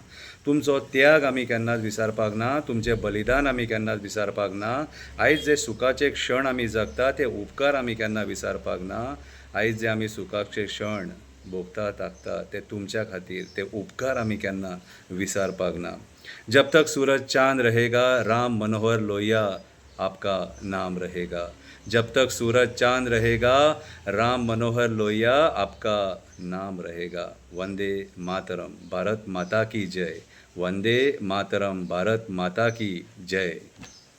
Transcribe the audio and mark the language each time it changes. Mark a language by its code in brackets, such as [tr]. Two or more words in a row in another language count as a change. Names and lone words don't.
[kok] तुमचो त्याग आमी केन्नाच विसरपाक ना, तुमचें बलिदान आमी केन्नाच विसरपाक ना. आयज जे सुखाचे क्षण आमी जगता ते उपकार आमी केन्ना विसरपाक ना. आयज जे आमी सुखाचे क्षण भोगता ताकता ते तुमच्या खातीर, ते उपकार आमी केन्ना विसरपाक ना. [hi] जब तक सूरज चांद रहेगा, राम मनोहर लोहिया आपका नाम रहेगा. जब तक सूरज चांद रहेगा, राम मनोहर लोहिया आपका नाम रहेगा. वंदे मातरम. भारत माता की जय. वंदे मातरम. भारत माता की जय.